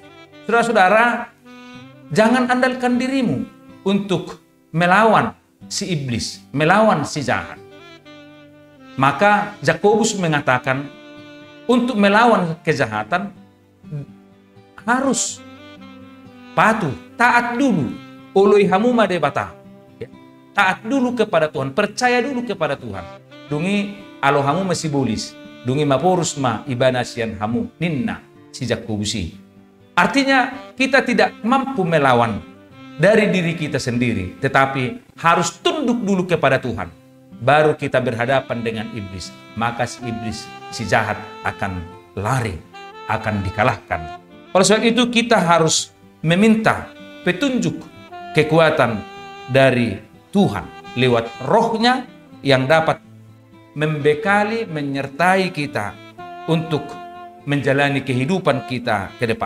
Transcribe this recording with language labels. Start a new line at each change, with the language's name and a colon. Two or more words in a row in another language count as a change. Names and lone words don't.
Indonesian: Saudara-saudara, jangan andalkan dirimu untuk melawan si iblis, melawan si jahat. Maka Yakobus mengatakan, untuk melawan kejahatan harus patuh, taat dulu.
Batak Toba: Oloi hamu madebata.
Indonesian: Taat dulu kepada Tuhan, percaya dulu kepada Tuhan.
Batak Toba: Dungi alohamu masih bolis, dungi maporus ma ibanasian hamu ninna si Yakobusi.
Indonesian: Artinya kita tidak mampu melawan dari diri kita sendiri, tetapi harus tunduk dulu kepada Tuhan. Baru kita berhadapan dengan iblis, maka si iblis, si jahat akan lari, akan dikalahkan. Oleh sebab itu kita harus meminta petunjuk kekuatan dari Tuhan lewat rohnya yang dapat membekali, menyertai kita untuk menjalani kehidupan kita ke depan.